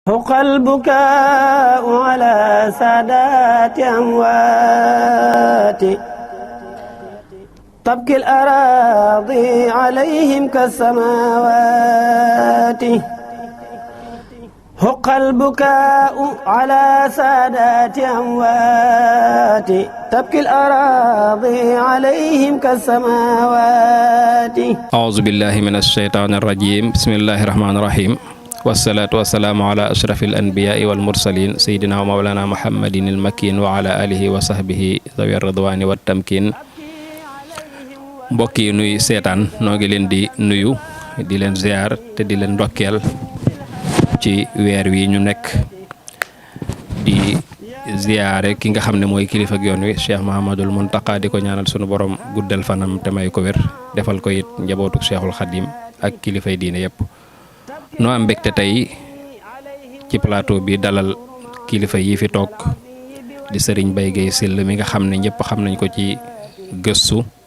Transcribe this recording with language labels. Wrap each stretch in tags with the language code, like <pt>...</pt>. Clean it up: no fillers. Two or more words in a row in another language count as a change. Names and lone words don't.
<ar>حق البكاء على سادات أموات تبكي الأراضي عليهم كالسماوات حق البكاء على سادات أموات تبكي الأراضي عليهم كالسماوات أعوذ بالله من الشيطان الرجيم بسم الله الرحمن الرحيم والصلاة والسلام على أشرف الأنبياء والمرسلين سيدنا ومولانا محمد المكين وعلى آله وصحبه ذوي الرضوان والتمكين</ar> <wo>mbokk yi nuy seetaan noo ngi leen di nuyu di leen ziar te di leen ndokkeel ci weer wi ñu nekk di ziare ki nga xam ne mooy kilifa ak yoon wi Cheikh Mouhamadoul Mountakha di ko ñaanal sunu borom guddal fanam te may ko wér defal ko it njabootuk Cheikhul Khadim ak kilifay diine yépp noo am mbégte tey ci plateau bi dalal kilifa yi fi toog di Serigne Baye Gueye Syll mi nga xam ne ñëpp xam nañ ko ci gëstu</wo>